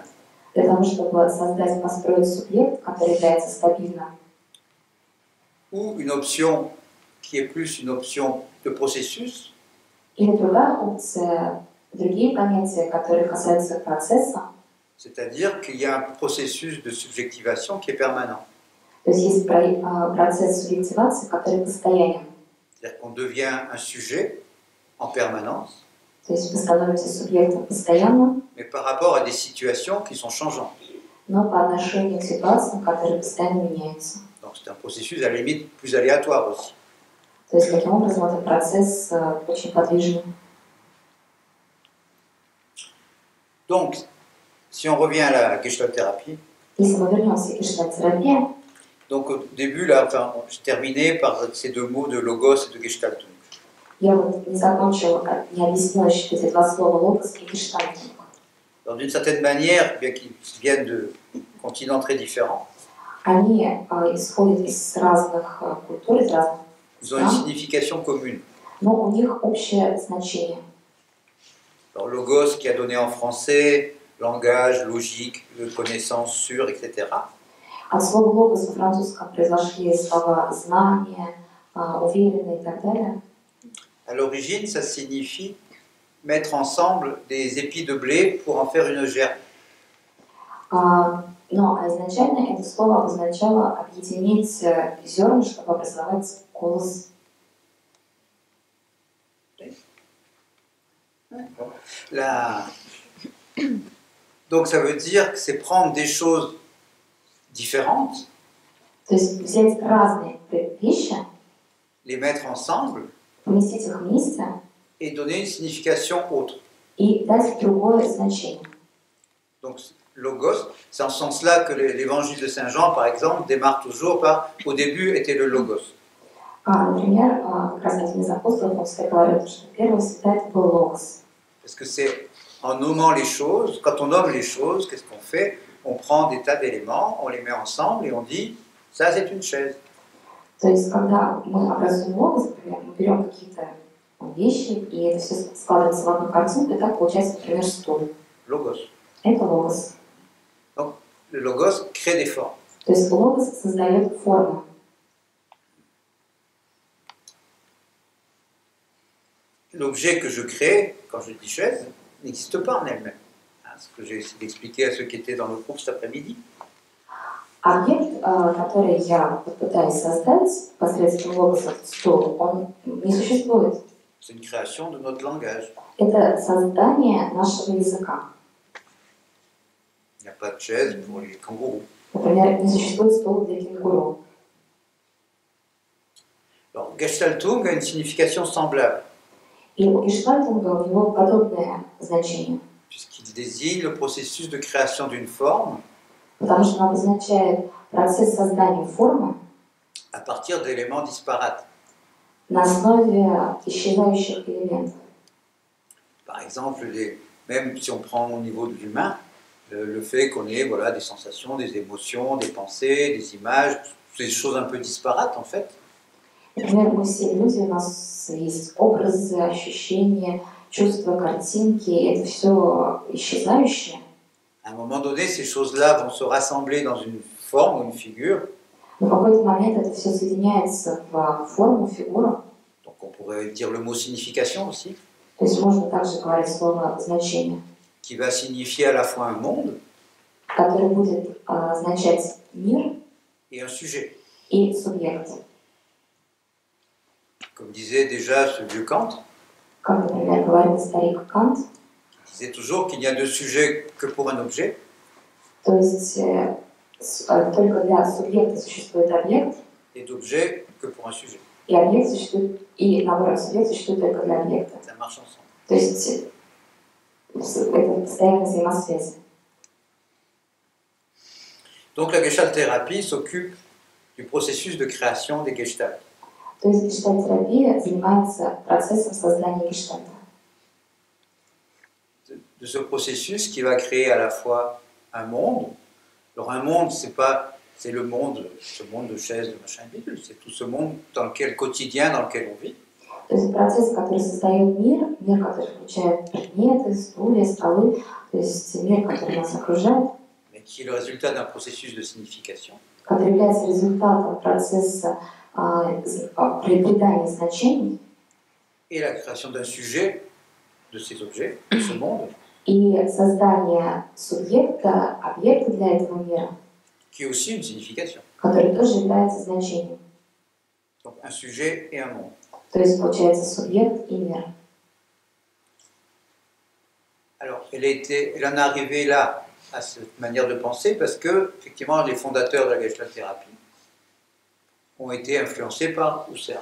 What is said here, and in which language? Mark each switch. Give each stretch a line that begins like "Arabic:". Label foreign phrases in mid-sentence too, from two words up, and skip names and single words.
Russian: Для того, чтобы создать, построить субъект, который является стабильным.
French: Ou une option qui est plus une option de processus.
Russian: Или другая опция, другие понятия, которые касаются процесса.
French: C'est-à-dire qu'il y a un processus de subjectivation qui est permanent.
Russian: То есть есть процесс субъективации, который постоянен.
French: C'est-à-dire qu'on devient un sujet en permanence.
Russian: То есть вы становитесь субъектом постоянно,
French: mais par rapport à des situations qui sont changeantes.
Russian: но по отношению к ситуациям, которые постоянно меняются.
French: Donc c'est un processus à la limite plus aléatoire aussi.
Russian: То есть таким образом этот процесс очень подвижный.
French: Donc, si on revient à la Gestalt-thérapie,
Russian: Если мы вернемся к гештальт-терапии,
French: donc au début, là, enfin, je terminais par ces deux mots de logos et de gestaltung.
Russian: я вот не закончила, не объяснила еще эти два слова логос и гештальтинг.
French: Donc d'une certaine manière, bien qu'ils viennent de continents très différents,
Russian: Они исходят из разных культур, из разных
French: ils ont une signification commune.
Russian: но у них общее значение.
French: Alors logos qui a donné en français langage, logique, connaissance sûre, etc.
Russian: От слова логос во французском произошли слова знание, уверенный и так далее.
French: À l'origine, ça signifie mettre ensemble des épis de blé pour en faire une gerbe.
Russian: Но изначально это слово обозначало объединить зерна, чтобы образовать колос.
French: Donc ça veut dire que c'est prendre des choses différentes,
Russian: То есть взять разные вещи,
French: les mettre ensemble
Russian: поместить их вместе
French: et donner une signification autre.
Russian: и дать другое значение.
French: Donc logos, c'est en ce sens-là que l'évangile de Saint Jean, par exemple, démarre toujours par « au début était le logos ».
Russian: Например, как раз один из апостолов, он всегда говорит, что первый всегда это был логос.
French: Parce que c'est en nommant les choses, quand on nomme les choses, qu'est-ce qu'on fait? On prend des tas d'éléments, on les met ensemble et on dit « ça c'est une chaise ».
Russian: То есть, когда мы образуем логос, например, мы берем какие-то вещи, и это все складывается в одну картинку, и так получается, например, стул.
French: Logos.
Russian: Это логос.
French: Donc le logos crée des formes.
Russian: То есть логос создает форму.
French: L'objet que je crée, quand je dis chaise, n'existe pas en elle-même. Ce que j'ai essayé d'expliquer à ceux qui étaient dans le groupe cet après-midi.
Russian: Объект, который я пытаюсь создать посредством логоса стул, он не существует.
French: C'est une création de notre langage.
Russian: Это создание нашего языка.
French: Il n'y a pas de chaise pour les kangourous.
Russian: Например, не существует стула для кенгуру.
French: Alors, Gestaltung a une signification semblable,
Russian: И у гештальтинга у него подобное значение.
French: puisqu'il désigne le processus de création d'une forme
Russian: Потому что он обозначает процесс создания формы
French: à partir d'éléments disparates.
Russian: на основе исчезающих элементов.
French: Par exemple, même si on prend au niveau de l'humain, le fait qu'on ait voilà, des sensations, des émotions, des pensées, des images, des choses un peu disparates en fait.
Russian: Например, мы все люди, у нас есть образы, ощущения, чувства, картинки, это все исчезающее.
French: À un moment donné, ces choses-là vont se rassembler dans une forme ou une figure.
Russian: Но в какой-то момент это все соединяется в форму, фигуру.
French: Donc on pourrait dire le mot signification aussi,
Russian: То есть можно также говорить слово значение,
French: qui va signifier à la fois un monde,
Russian: который будет означать мир
French: et un sujet.
Russian: и субъект.
French: Comme disait déjà ce vieux Kant,
Russian: Как, например, говорил старик Кант,
French: il disait toujours qu'il n'y a de sujet que pour un objet,
Russian: то есть только для субъекта существует объект,
French: et d'objet que pour un sujet.
Russian: и объект существует, и наоборот, субъект существует только для объекта.
French: Ça marche ensemble.
Russian: То есть это постоянная взаимосвязь.
French: Donc la Gestalt-thérapie s'occupe du processus de création des Gestalts.
Russian: То есть гештальт-терапия занимается процессом создания гештальта.
French: De ce processus qui va créer à la fois un monde. Alors un monde, c'est le monde, ce monde de chaises, de machin bidule, c'est tout ce monde dans lequel quotidien, dans lequel on vit.
Russian: То есть процесс, который создает мир, мир, который включает предметы, стулья, столы, то есть мир, который нас окружает,
French: Mais qui est le résultat d'un processus de signification.
Russian: который является результатом процесса придания значений
French: Et la création d'un sujet de ces objets, de ce monde,
Russian: и создание субъекта, объекта для этого мира,
French: qui est aussi une signification.
Russian: который тоже является значением.
French: Donc un sujet et un monde.
Russian: То есть получается субъект и мир.
French: Alors elle en est arrivée là à cette manière de penser parce que effectivement les fondateurs de la Gestalt-thérapie ont été influencés par Husserl.